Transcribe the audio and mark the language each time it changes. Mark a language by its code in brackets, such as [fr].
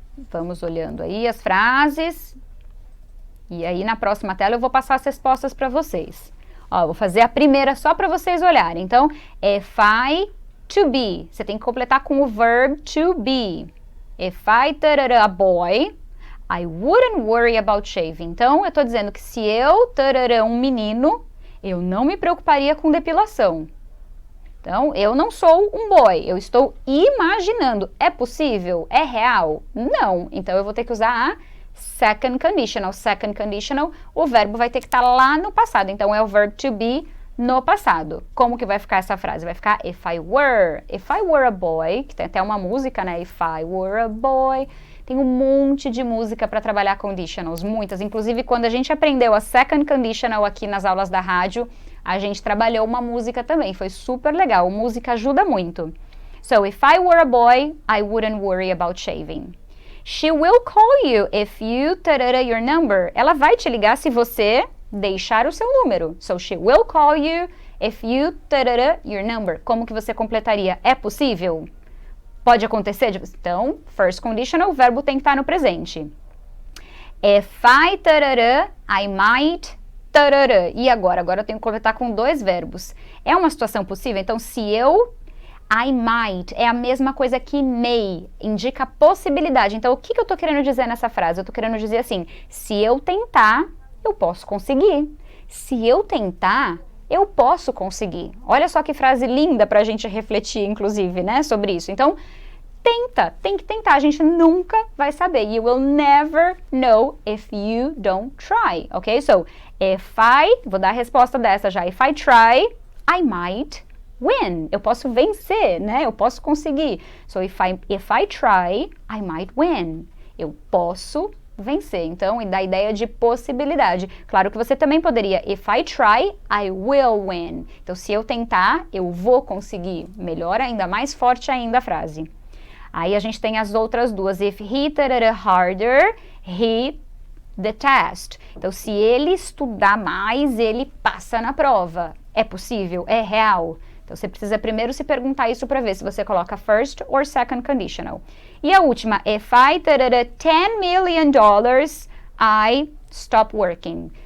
[pt] Vamos olhando aí as frases, e aí na próxima tela eu vou passar as respostas para vocês. Ó, vou fazer a primeira só para vocês olharem. Então, [en] if I to be, [pt] você tem que completar com o verb to be. [en] If I tarara, a boy, I wouldn't worry about shaving. [pt] Então, eu tô dizendo que se eu tarara, um menino, eu não me preocuparia com depilação. Então, eu não sou um boy, eu estou imaginando. É possível? É real? Não. Então, eu vou ter que usar a second conditional. Second conditional, o verbo vai ter que estar lá no passado. Então, é o verb to be no passado. Como que vai ficar essa frase? Vai ficar [en] if I were a boy, [pt] que tem até uma música, né? [en] If I were a boy. [pt] Tem um monte de música para trabalhar conditionals, muitas. Inclusive, quando a gente aprendeu a second conditional aqui nas aulas da rádio, a gente trabalhou uma música também. Foi super legal. Música ajuda muito. [en] So, if I were a boy, I wouldn't worry about shaving. She will call you if you tarara your number. [pt] Ela vai te ligar se você deixar o seu número. [en] So, she will call you if you tarara your number. [pt] Como que você completaria? É possível? Pode acontecer? Então, first conditional, o verbo tem que estar no presente. [en] If I tarara, I might tarara. [pt] E agora? Agora eu tenho que completar com dois verbos. É uma situação possível? Então, se eu, [en] I might, [pt] é a mesma coisa que may, indica possibilidade. Então, o que eu estou querendo dizer nessa frase? Eu estou querendo dizer assim, se eu tentar, eu posso conseguir. Se eu tentar, eu posso conseguir. Olha só que frase linda para a gente refletir, inclusive, né, sobre isso. Então, tenta, tem que tentar. A gente nunca vai saber. [en] You will never know if you don't try, ok? [pt] So, vou dar a resposta dessa já. [en] If I try, I might win. [pt] Eu posso vencer, né? Eu posso conseguir. [en] So, if I try, I might win. [pt] Eu posso vencer. Então, da ideia de possibilidade. Claro que você também poderia, [en] if I try, I will win. [pt] Então, se eu tentar, eu vou conseguir. Melhor ainda, mais forte ainda a frase. Aí a gente tem as outras duas. [en] If he tarara harder, he the test. [pt] Então, se ele estudar mais, ele passa na prova. É possível? É real? Então, você precisa primeiro se perguntar isso para ver se você coloca first or second conditional. E a última, [en] if I $10 million, I stop working.